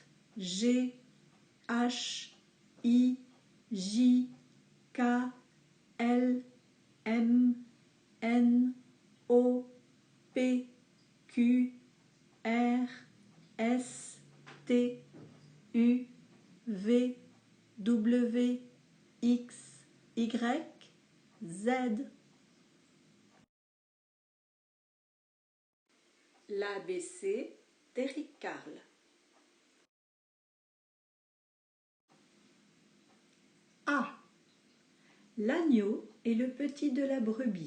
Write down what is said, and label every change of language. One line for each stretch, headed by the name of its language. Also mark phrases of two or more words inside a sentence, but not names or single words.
French: G, H, I, J, K, L, M, N, O, P, Q, R, S, T, U, V, W, X, Y, Z. L'ABC d'Éric Carle. A. L'agneau est le petit de la brebis.